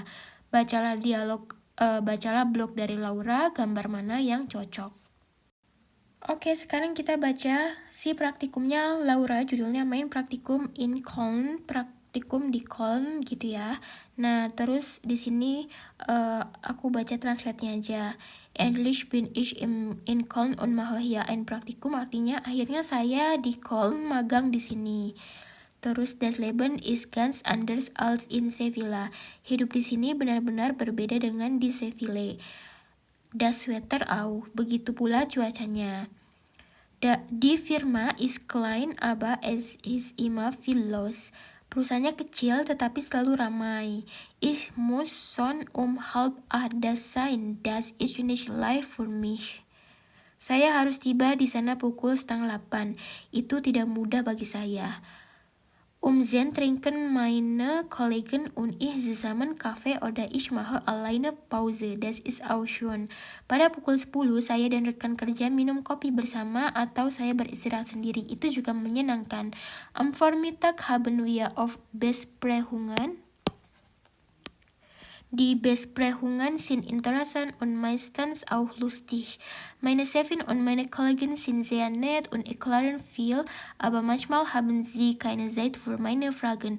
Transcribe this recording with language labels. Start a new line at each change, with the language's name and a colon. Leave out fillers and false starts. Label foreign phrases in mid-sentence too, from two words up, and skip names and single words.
Indonesian: Bacalah blog dari Laura, gambar mana yang cocok. Oke, sekarang kita baca si praktikumnya Laura, judulnya Mein Praktikum in Köln, praktikum di Köln gitu ya. Nah, terus di sini aku baca translate-nya aja.
German: English bin ich in Köln und mache hier ein Praktikum,
Indonesian: artinya akhirnya saya di Köln magang di sini.
German: Terus das Leben ist ganz anders als in Sevilla.
Indonesian: Hidup di sini benar-benar berbeda dengan di Sevilla.
German: Das Wetter auch,
Indonesian: begitu pula cuacanya.
German: Die Firma ist klein, aber es ist immer viel los.
Indonesian: Perusahaannya kecil tetapi selalu ramai.
German: Ich muss schon um 7:30 da sein. Das ist nicht leicht für mich.
Indonesian: Saya harus tiba di sana pukul 7:30. Itu tidak mudah bagi saya.
German: 10 trinken meine Kollegen und ich zusammen Kaffee oder ich mache alleine Pause. Das ist auch schön.
Indonesian: Pada pukul 10 saya dan rekan kerja minum kopi bersama atau saya beristirahat sendiri. Itu juga menyenangkan.
German: Am Vormittag haben wir auf Besprechungen. Die Besprechungen sind interessant und meistens auch lustig. Meine Chefin und meine Kollegen sind sehr nett und erklären viel, aber manchmal haben sie keine Zeit für meine Fragen.